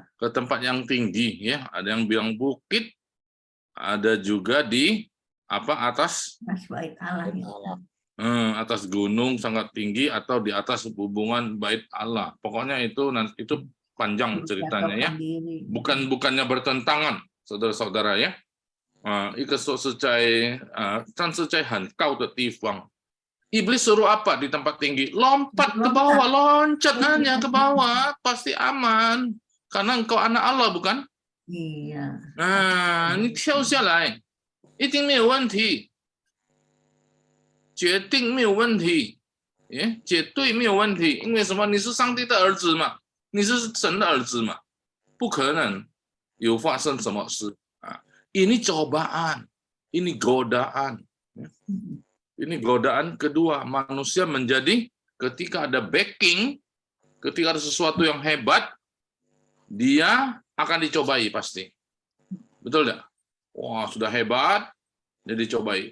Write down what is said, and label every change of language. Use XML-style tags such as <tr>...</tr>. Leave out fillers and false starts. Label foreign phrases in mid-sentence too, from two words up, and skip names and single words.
<id>Ke tempat yang tinggi ya. Ada yang bilang bukit, ada juga di apa atas? Mas bait Allah. Atas gunung sangat tinggi atau di atas hubungan bait Allah. Pokoknya itu panjang ceritanya ya. Bukannya bertentangan, saudara-saudara ya.</id> <zh>一个说是在但是在很高的地方。</zh> <id>Iblis suruh apa di tempat tinggi? Lompat ke bawah, loncat aja ke bawah, pasti aman. Karena engkau anak Allah, bukan? Iya. Nah,</id> <zh>你跳下来，一定没有问题，决定没有问题，绝对没有问题。因为什么？你是上帝的儿子嘛，你是神的儿子嘛，不可能有发生什么事啊。</zh> <id>Ini cobaan, ini godaan. Ini godaan kedua, manusia menjadi ketika ada backing, ketika ada sesuatu yang hebat, dia akan dicobai pasti. Betul tidak? Wah, sudah hebat, dia dicobai.</id>